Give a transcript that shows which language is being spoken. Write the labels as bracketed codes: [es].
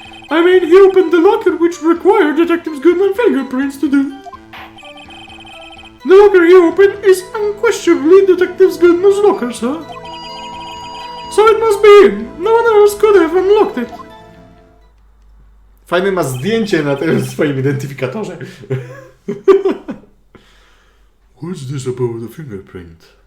[en] I mean, he opened the locker which required Detective Goodman's fingerprints to do. The locker he opened is unquestionably Detective Goodman's locker, sir. So it must be him. No one else could have unlocked it. [pl] Fajne ma zdjęcie na tym swoim identyfikatorze. [en] What's this about the fingerprint?